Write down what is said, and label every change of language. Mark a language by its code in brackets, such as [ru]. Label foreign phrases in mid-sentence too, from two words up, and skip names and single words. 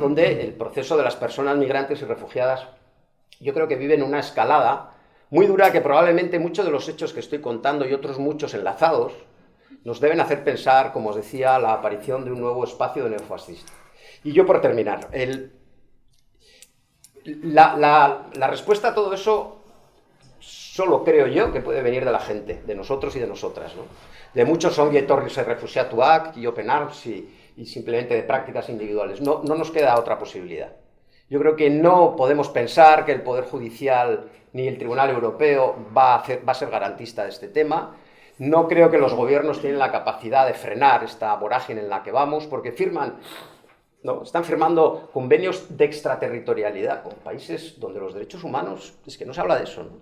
[es] Donde el proceso de las personas migrantes y refugiadas, yo creo que viven una escalada muy dura que probablemente muchos de los hechos que estoy contando y otros muchos enlazados nos deben hacer pensar, como os decía, la aparición de un nuevo espacio de neofascista. Y yo, por terminar, la respuesta a todo eso solo creo yo que puede venir de la gente, de nosotros y de nosotras, ¿no? De muchos [eu] ongi etorris refugiatuak [es] y open arms y simplemente de prácticas individuales. No nos queda otra posibilidad. Yo creo que no podemos pensar que el Poder Judicial ni el Tribunal Europeo va a ser garantista de este tema. No creo que los gobiernos tienen la capacidad de frenar esta vorágine en la que vamos, porque están firmando convenios de extraterritorialidad con países donde los derechos humanos, es que no se habla de eso, ¿no?